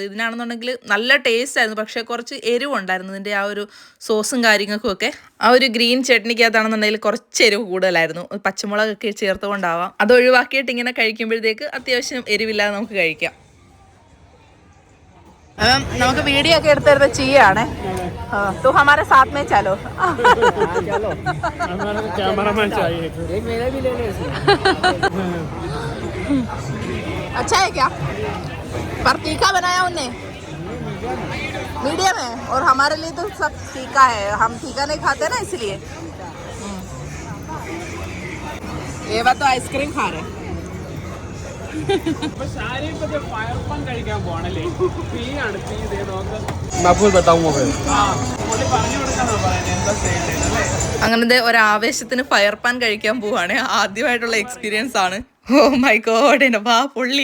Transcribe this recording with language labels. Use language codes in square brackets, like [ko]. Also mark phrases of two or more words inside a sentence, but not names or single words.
[ml] ഇതിനാണെന്നുണ്ടെങ്കിൽ നല്ല ടേസ്റ്റ് ആയിരുന്നു, പക്ഷേ കുറച്ച് എരിവുണ്ടായിരുന്നു. ഇതിൻ്റെ ആ ഒരു സോസും കാര്യങ്ങൾക്കും ഒക്കെ. ആ ഒരു ഗ്രീൻ ചട്നിക്കകത്താണെന്നുണ്ടെങ്കിൽ കുറച്ച് എരിവ് കൂടുതലായിരുന്നു. പച്ചമുളകൊക്കെ ചേർത്തുകൊണ്ടാവാം. അത് ഒഴിവാക്കിയിട്ട് ഇങ്ങനെ കഴിക്കുമ്പോഴത്തേക്ക് അത്യാവശ്യം എരിവില്ലാതെ നമുക്ക് കഴിക്കാം. നമുക്ക് വീഡിയോ ഒക്കെ എടുത്തിരുന്ന ചിയാണ്. [hi] तो हमारे साथ में चलो. कैमरामैन चाहिए. एक मेरा भी ले लो. अच्छा है क्या? पर तीखा बनाया उनने मीडियम है, और हमारे लिए तो सब तीखा है. हम तीखा नहीं खाते ना, इसलिए. ये बात तो आइसक्रीम खा रहे. [ml] അങ്ങനത്തെ ഒരാവേശത്തിന് ഫയർ പാൻ കഴിക്കാൻ പോവാണ്. ആദ്യമായിട്ടുള്ള എക്സ്പീരിയൻസ് ആണ്. [en] oh my god, [ml] എന്റെ വാ പൊള്ളി.